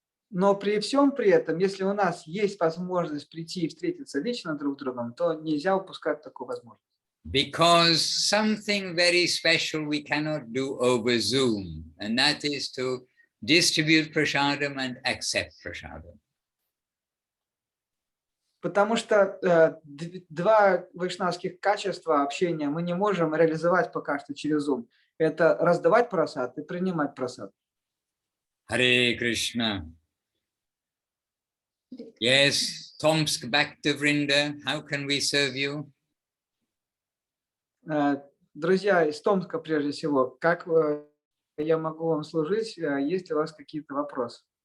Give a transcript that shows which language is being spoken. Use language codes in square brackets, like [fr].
[ru] Но при всем при этом, если у нас есть возможность прийти и встретиться лично друг с другом, то нельзя упускать такую возможность. [en] Because something very special we cannot do over Zoom, and that is to distribute prasadam and accept prasadam. [ru] Потому что 2 вайшнавских качества общения мы не можем реализовать пока что через Zoom. Это раздавать прасад и принимать прасад. [en] Hare Krishna. Yes, Tomsk Bhakti Vrinda, how can we serve you? [ru] Друзья из Томска, прежде всего, как я могу вам служить? Есть ли у вас какие-то вопросы?